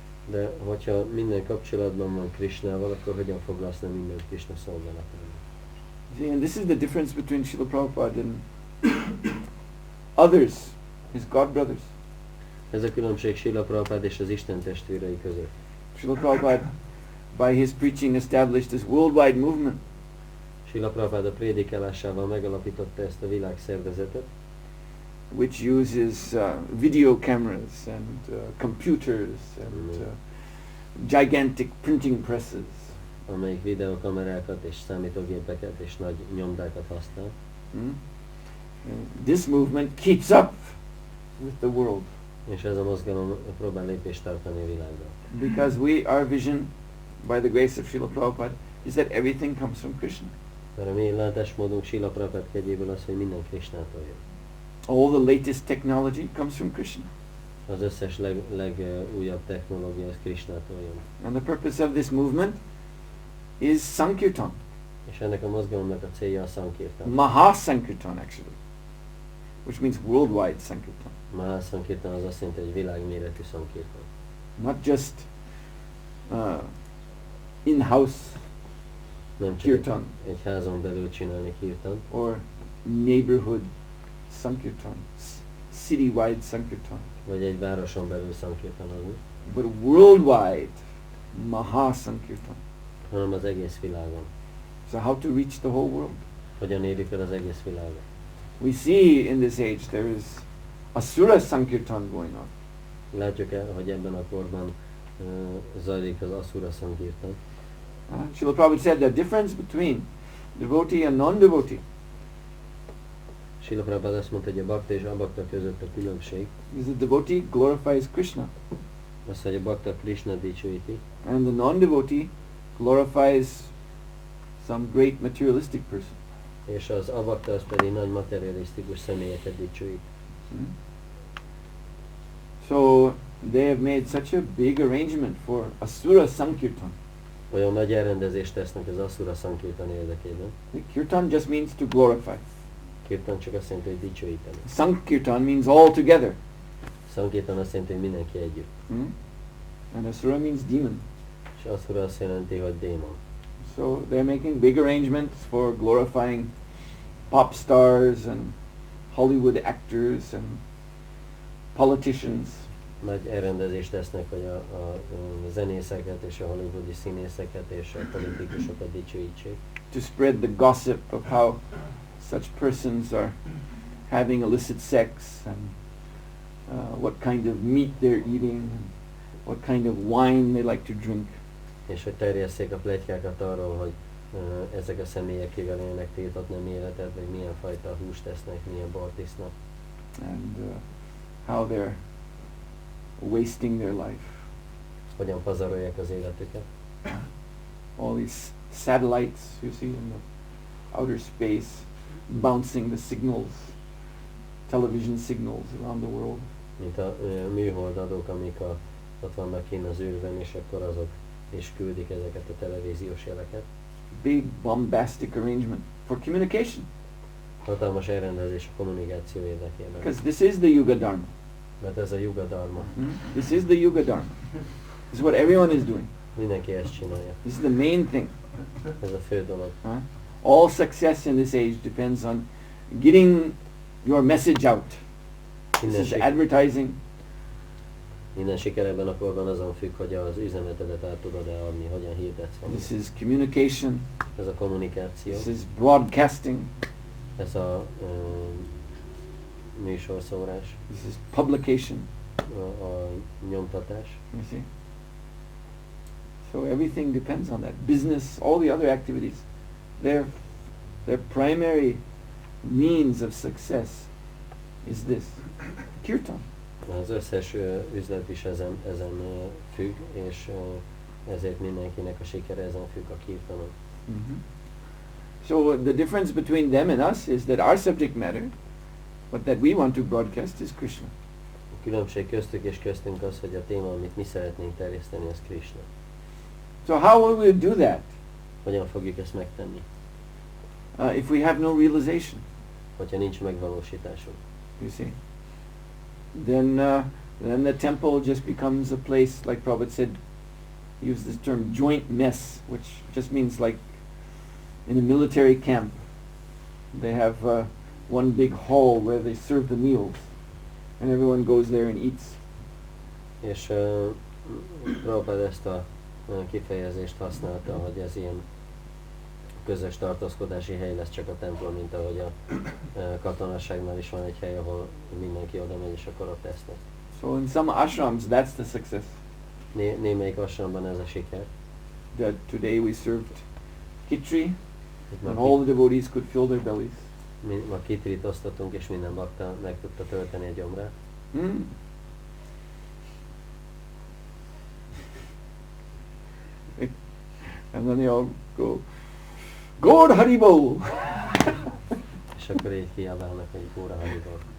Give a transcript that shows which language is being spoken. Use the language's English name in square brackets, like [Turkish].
[Hungarian] De hogyha minden kapcsolatban van Krishnával, akkor hogyan fog használni minden Krishna szolgálatában? [English] See, and this is the difference between Srila Prabhupada and others, his God brothers. [Hungarian] Ez a különbség Srila Prabhupada és az Isten testvérei között. [English] Srila Prabhupada, by his preaching, established this worldwide movement. [Hungarian] Srila Prabhupada prédikálásával megalapította ezt a világszervezetet, [English] which uses video cameras and computers and gigantic printing presses. [Hungarian] Amelyik videokamerákat és számítógépeket és nagy nyomdákat használ. [English] This movement keeps up with the world. [Hungarian] És ez a mozgalom próbál lépést tartani a világgal. [English] Because our vision, by the grace of Srila Prabhupada, is that everything comes from Krishna. [Hungarian] Mert a mi látásmódunk Srila Prabhupada kegyéből az, hogy minden Krishnától jön. [English] All the latest technology comes from Krishna. [Hungarian] Az összes legújabb technológia az Krishnától jön. [English] And the purpose of this movement is Sankirtan. [Hungarian] És ennek a mozgalomnak a célja a Sankirtan. [English] Maha Sankirtan, actually, which means worldwide Sankirtan. [Hungarian] Maha Sankirtan az azt jelenti, hogy világméretű Sankirtan. [English] Not just in-house [Hungarian] Nem csak kirtan egy házon belül csinálni kirtan, [English] or neighborhood Sankirtan, city-wide Sankirtan, [Hungarian] vagy egy városon belül Sankirtanozni, [English] but worldwide Maha Sankirtan. [Hungarian] hanem az egész világon. [English] So how to reach the whole world? [Hungarian] Hogyan érjük el az egész világot? [English] We see in this age there is Asura Sankirtan going on. [Hungarian] Látjuk el, hogy ebben a korban zajlik az Asura Sankirtan. [English] Srila Prabhupada said the difference between devotee and non-devotee [Hungarian] Srila Prabhupada azt mondta, hogy a bakta és abakta között a különbség [English] is the devotee glorifies Krishna [Hungarian] az, hogy a bakta Krishna dicsőíti, [English] and the non-devotee glorifies some great materialistic person. [Hungarian] és az abakta az pedig nagy materialisztikus személyeket dicsőít. [English] So they have made such a big arrangement for Asura Sankirtan. [Hungarian] Olyan nagy elrendezést tesznek az Asura Sankirtan érdekében. [English] The Kirtan just means to glorify. [Hungarian] Kirtan csak azt jelenti, hogy dicsőíteni. [English] Sankirtan means all together. [Hungarian] Sankirtan azt jelenti, hogy mindenki együtt. [English] And Asura means demon. [Hungarian] És Asura azt jelenti, hogy démon. [English] So they're making big arrangements for glorifying pop stars and Hollywood actors and politicians. [Hungarian] Nagy elrendezést tesznek, hogy a zenészeket és a hollywoodi színészeket és a politikusokat dicsőítsék. [English] To spread the gossip of how such persons are having illicit sex and what kind of meat they're eating and what kind of wine they like to drink. [Hungarian] És hogy terjesszék a pletykákat arról, hogy ezek a személyek kivel élnek tiltott nem életet, vagy milyen fajta húst tesznek, milyen bort isznak. [English] And how they're wasting their life. [Hungarian] Hogyan pazarolják az életüket. [English] All these satellites you see in the outer space bouncing the signals, television signals around the world. [Hungarian] Mint a műholdadók, amik ott vannak kint az űrben, és akkor azok is küldik ezeket a televíziós jeleket. [English] Big bombastic arrangement for communication. [Hungarian] Hatalmas elrendezés a kommunikáció érdekében. [English] Because this is the Yuga Dharma. [Hungarian] Mert ez a Yuga Dharma. [English] This is the Yuga Dharma. This is what everyone is doing. [Hungarian] Mindenki ezt csinálja. [English] This is the main thing. [Hungarian] Ez a fő dolog. [English] All success in this age depends on getting your message out. This is advertising. [Hungarian] Minden siker ebben a korban azon függ, hogy az üzenetedet át tudod-e adni, hogyan hirdetsz valamit. [English] This is communication. [Hungarian] Ez a kommunikáció. [English] This is broadcasting. [Hungarian] Ez a műsorszórás. [English] This is publication. [Hungarian] A nyomtatás. [English] You see? So everything depends on that. Business, all the other activities, their primary means of success is this, kirtan. [Hungarian] Az összes üzlet is ezen függ, és ezért mindenkinek a sikere ezen függ, a kirtanon. [English] So the difference between them and us is that our subject matter, what that we want to broadcast, is Krishna. [Hungarian] A különbség köztük és köztünk az, hogy a téma, amit mi szeretnénk terjeszteni, az Krishna. [English] So how will we do that? [Hungarian] Hogyan fogjuk ezt megtenni? [English] If we have no realization. [Hungarian] Hogyha nincs megvalósításunk. [English] You see? Then Then the temple just becomes a place, like Prabhupada said, he used this term joint mess, which just means like in a military camp. They have one big hall where they serve the meals, and everyone goes there and eats. [Hungarian] És Prabhupada ezt a kifejezést használta, hogy ez ilyen közös tartózkodási hely lesz csak a templom, mint ahogy a katonaságnál is van egy hely, ahol mindenki oda megy és akkor ott esznek. [English] So in some ashrams, that's the success. [Hungarian] Némelyik ashramban ez a siker. [English] That today we served khichdi, and all the devotees could fill their bellies. [Hungarian] Ma kitrit osztottunk, és minden bakta meg tudta tölteni a gyomrát. [English] And then they all go, Gaur Haribol! [Hungarian] És akkor így kiabálnak, hogy Gaur Haribol.